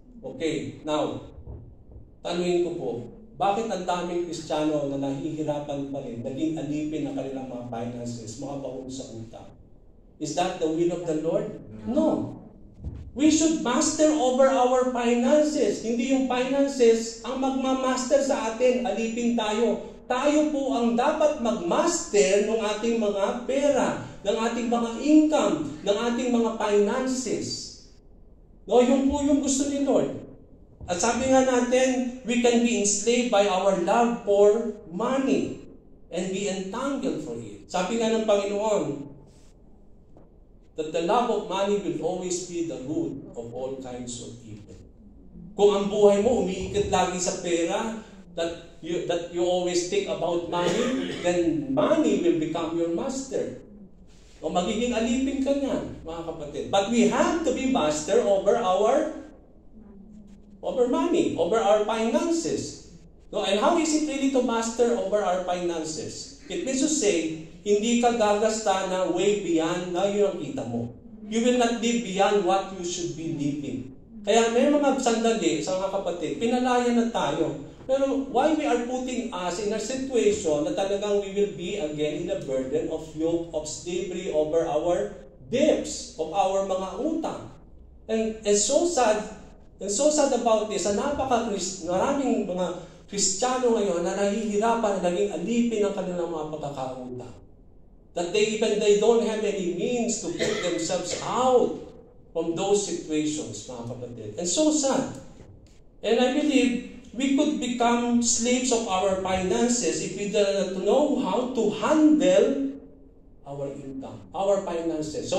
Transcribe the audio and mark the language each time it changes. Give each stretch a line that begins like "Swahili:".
Filipino: Okay, now, tanungin ko po, bakit ang daming Kristiyano na nahihirapan pa rin, naging alipin ng kanilang mga finances, mga baon sa utang?
English: Is that the will of the Lord? No. We should master over our finances.
Filipino: Hindi yung finances ang magmamaster sa atin, alipin tayo. Tayo po ang dapat magmaster ng ating mga pera, ng ating mga income, ng ating mga finances. No, yun po yung gusto ni Lord. At sabi nga natin,
English: we can be enslaved by our love for money and be entangled for it.
Filipino: Sabi nga ng Panginoon,
English: that the love of money will always be the root of all kinds of evil.
Filipino: Kung ang buhay mo umiikot lagi sa pera,
English: that you always think about money, then money will become your master.
Filipino: O magiging alipin ka niyan, mga kapatid.
English: But we have to be master over money, over our finances. No, and how is it really to master over our finances? It means to say,
Filipino: hindi ka gagasta na way beyond na yun ang kita mo.
English: You will not live beyond what you should be living.
Filipino: Kaya may mga sandali sa mga kapatid, pinalaya na tayo.
English: Pero why we are putting us in a situation
Filipino: na talagang
English: we will be again in a burden of yoke of slavery over our debts, of our mga utang. And so sad about this,
Filipino: maraming mga Kristiyano ngayon na nahihirapan, naging alipin ang kanilang mga pagkakautang.
English: That they don't have any means to put themselves out from those situations,
Filipino: mga kapatid.
English: And so sad. And I believe we could become slaves of our finances if we don't know how to handle our income, our finances.